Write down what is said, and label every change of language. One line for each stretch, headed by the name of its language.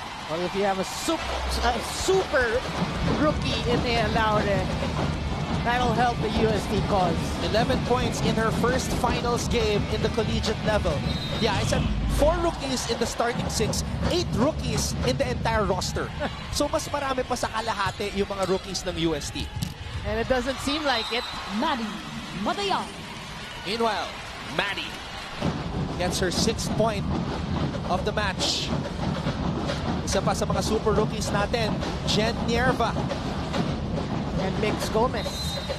English: Well, if you have a super rookie in there, Laure, that'll help the UST cause. 11 points in her first finals game in the collegiate level. Yeah, I said 4 rookies in the starting 6, 8 rookies in the entire roster.
Filipino: So mas marami pa sa kalahati yung mga rookies ng UST.
English: And it doesn't seem like it. Maddie Matayan. Meanwhile, Maddie gets her 6th point of the match.
Filipino: Isa pa sa mga super rookies natin, Jen Nierva.
English: And Mix Gomez.